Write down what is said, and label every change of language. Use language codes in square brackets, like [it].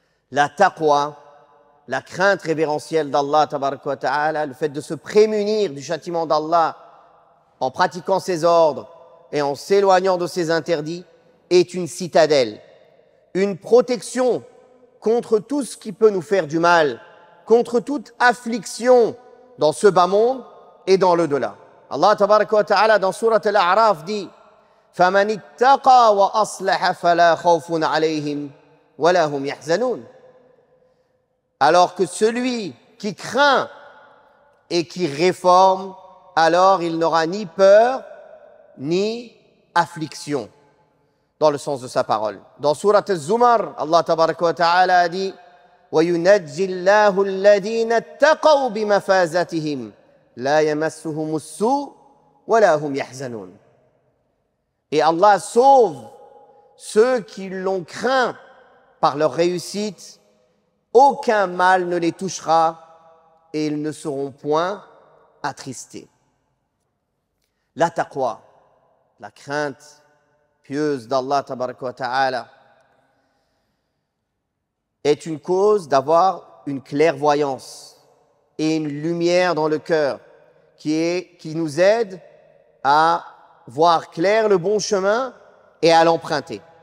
[fr] La taqwa, la crainte révérentielle d'Allah tabaraka wa ta'ala, le fait de se prémunir du châtiment d'Allah en pratiquant ses ordres et en s'éloignant de ses interdits, est une citadelle, une protection contre tout ce qui peut nous faire du mal, contre toute affliction dans ce bas monde et dans l'au-delà. [ar] Allah tabaraka wa ta'ala [fr] dans sourate Al-A'raf dit: [ar] فَمَنِ اتَّقَى وَأَصْلَحَ فَلَا خَوْفٌ عَلَيْهِمْ وَلَا هُمْ يَحْزَنُونَ. [fr] Alors que celui qui craint et qui réforme, alors il n'aura ni peur ni affliction, dans le sens de sa parole. Dans sourate Az-Zumar, [ar] Allah tabaraka wa ta'ala [fr] a dit: [ar] وَيُنَجِّي اللَّهُ الَّذِينَ اتَّقَوْا بِمَفَازَتِهِمْ لَا يَمَسُّهُمُ السُّوءُ وَلَا هُمْ يَحْزَنُونَ. [fr] Et Allah sauve ceux qui l'ont craint par leur réussite. Aucun mal ne les touchera et ils ne seront point attristés. La taqwa, la crainte pieuse d'Allah tabaraka wa ta'ala, est une cause d'avoir une clairvoyance et une lumière dans le cœur qui nous aide à voir clair le bon chemin et à l'emprunter.